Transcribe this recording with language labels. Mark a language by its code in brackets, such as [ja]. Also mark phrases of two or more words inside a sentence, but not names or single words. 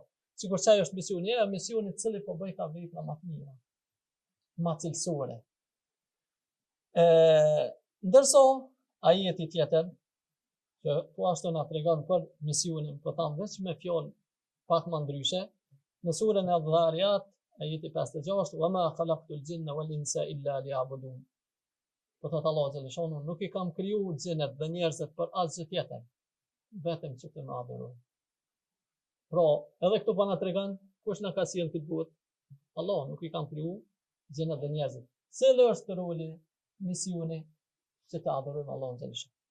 [sq] Sikur çaj është misioni, misioni I cili po bëj ka vepra më të mira. Më cilësore. Ndërsa ajeti tjetër që po ashtu na tregon për misionin, po tham veç me fjalë pak më ndryshe, në surën Adh-Dhariyat, ajeti 56, [ar] "وما خلقت الجن والإنس إلا ليعبدون." [sq] Po thot Allah xhaleshanu, nuk I kam krijuar xhenet dhe njerëzit për asgjë tjetër, vetëm që të më adhurojnë. Pra, edhe këtu po na tregon kush na ka sjellë këtë botë. Allah nuk I kam krijuar xhenet dhe njerëzit. Cili është roli, misioni që të adhurojmë Allahun xhaleshanu.